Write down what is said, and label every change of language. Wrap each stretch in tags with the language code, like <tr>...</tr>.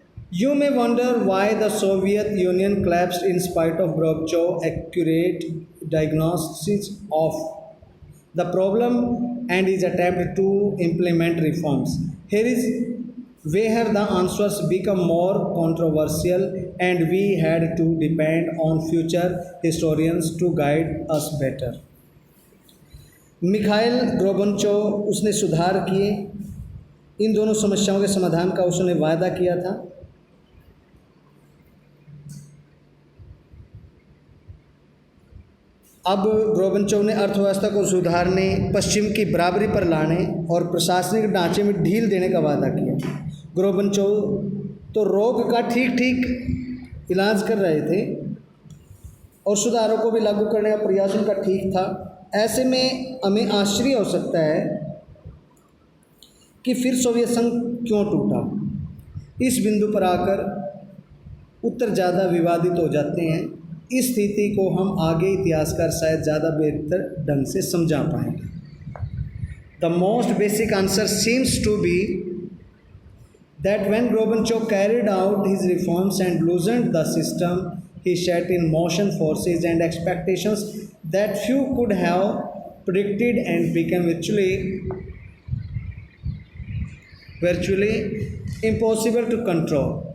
<en>You may wonder why the Soviet Union collapsed in spite of Gorbachev's accurate diagnosis of the problem and his attempt to implement reforms. Here is where the answers become more controversial and we had to depend on future historians to guide us better.</en> <hi>Mikhail Gorbachev उसने सुधार किए, इन दोनों समस्याओं के समाधान का उसने वायदा किया था। अब गोर्बाचेव ने अर्थव्यवस्था को सुधारने, पश्चिम की बराबरी पर लाने और प्रशासनिक ढांचे में ढील देने का वादा किया। गोर्बाचेव तो रोग का ठीक इलाज कर रहे थे और सुधारों को भी लागू करने का प्रयास उनका ठीक था। ऐसे में हमें आश्चर्य हो सकता है कि फिर सोवियत संघ क्यों टूटा। इस बिंदु पर आकर उत्तर ज़्यादा विवादित हो जाते हैं। इस स्थिति को हम आगे इतिहासकार शायद ज़्यादा बेहतर ढंग से समझा पाएंगे।</hi> <en>The most basic answer seems to be that when Gorbachev carried out his reforms and loosened the system, he set in motion forces and expectations that few could have predicted and became virtually impossible to control.</en>